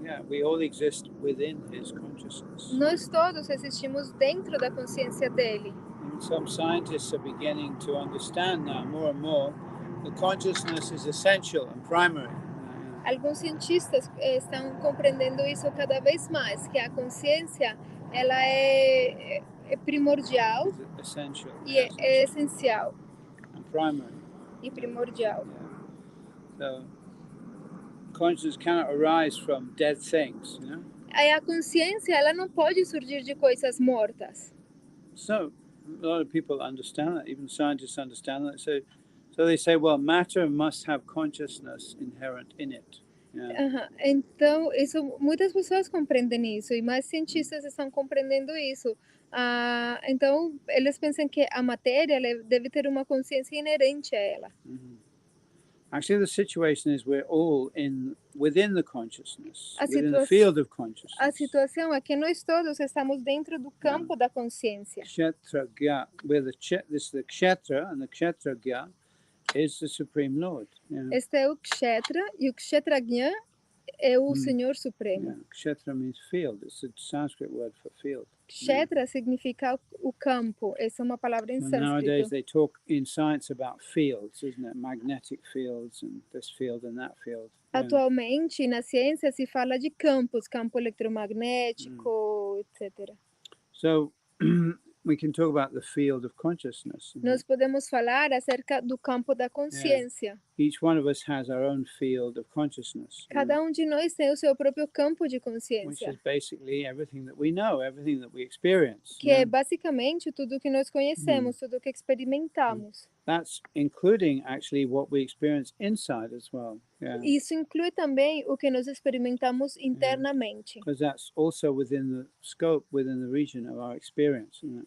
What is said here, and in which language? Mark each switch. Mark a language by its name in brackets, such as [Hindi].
[English] Yeah, we all exist within his consciousness. [Portuguese] Nós todos existimos dentro da consciência dele. [English] And some scientists are beginning to understand now more and more the consciousness is essential and primary. [Portuguese] Alguns cientistas estão compreendendo isso cada vez mais, que a consciência ela é primordial e é essencial e primordial. [English] So, consciousness cannot arise from dead things, you know? [Portuguese] A consciência ela não pode surgir de coisas mortas. [English] So, a lot of people understand that, even scientists understand that. So they say, well, matter must have consciousness inherent in it. [Portuguese] Então, muitas pessoas compreendem isso e mais cientistas estão compreendendo isso. Então, eles pensam que a matéria deve ter uma consciência inerente a ela. [English] Actually, the situation is we're all within the consciousness, within the field of consciousness. [Portuguese] A situação é que nós todos estamos dentro do campo da consciência. [English] Kshetra Gya, where the Kshetra and the Kshetra Gya is the Supreme Lord. Yeah. [Portuguese] Este é o Kshetra, e o Kshetrajna é o Senhor Supremo. [English] Yeah. Kshetra means field. It's a Sanskrit word for field. [Portuguese] Kshetra significa o campo. Essa é uma palavra em [English] Nowadays [Portuguese] sânscrito. [English] they talk in science about fields, isn't it? Magnetic fields and this field and that field. Yeah. [Portuguese] Atualmente, na ciência, se fala de campos, campo eletromagnético, etc. [English] So we can talk about the field of consciousness. [Portuguese] Nós podemos falar acerca do campo da consciência. [English] Each one of us has our own field of consciousness. [Portuguese] Cada de nós tem o seu próprio campo de [English] Which [Portuguese] consciência, [English] is basically everything that we know, everything that we experience. [Portuguese] que é basicamente tudo que nós conhecemos, tudo que experimentamos. [English] That's including actually what we experience inside as well. Yeah. [Portuguese] Isso inclui também o que nós experimentamos internamente. [English] Because that's also within the scope, within the region of our experience.